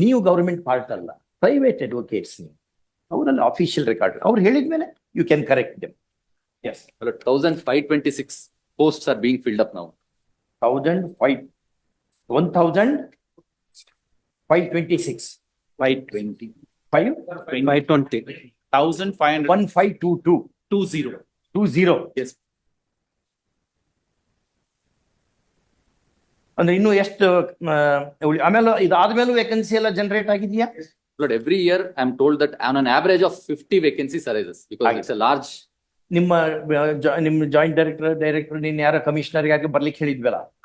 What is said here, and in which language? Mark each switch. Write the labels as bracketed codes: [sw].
[kn] ನೀವು government part ಅಲ್ಲ, private advocates ನೀವು. ಅವರಲ್ಲಿ ಅಫಿಷಿಯಲ್ ರೆಕಾರ್ಡ್ ಅವ್ರು ಹೇಳಿದ್ಮೇಲೆ [en] You can correct them. Yes, 1,526 posts are being filled up now. 1,526. 520. 520. 1,500. 1522 20. Yes. [kn] ಅಂದ್ರೆ ಇನ್ನು ಎಷ್ಟು ಆಮೇಲೆ ಇದಾದ್ಮೇಲೂ ವೇಕೆನ್ಸಿ ಎಲ್ಲ ಜನರೇಟ್ ಆಗಿದೆಯಾ? [en] Lord, every year I am told that on an average of 50 vacancies arises because it's a large. [kn] ನಿಮ್ಮ joint director ನೀನ್ ಯಾರ commissioner ಆಗಿ ಬರ್ಲಿಕ್ಕೆ ಹೇಳಿದ್ವಲ್ಲ?